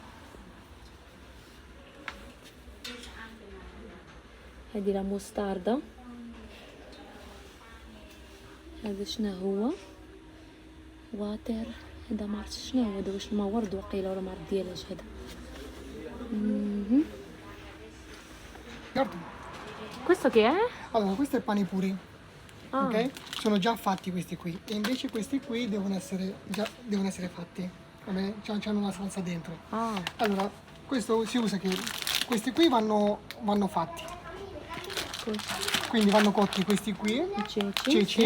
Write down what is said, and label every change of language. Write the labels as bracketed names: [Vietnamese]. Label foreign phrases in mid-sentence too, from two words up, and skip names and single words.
[Arabic] هذه [Italian] la mostarda. [Arabic] هذا شنو هو؟ واتر. هذا ما عرفتش شنو هو هذا، واش الماء ورد وقيله ولا ما عرفت ديالاش هذا. [Italian] Guarda. Questo che è? Allora, questo è il panipuri, Ah. ok? Sono già fatti questi qui e invece questi qui devono essere fatti, va bene? C'hanno una salsa dentro. Ah. Allora, questo si usa che questi qui vanno fatti, quindi vanno cotti questi qui, ceci.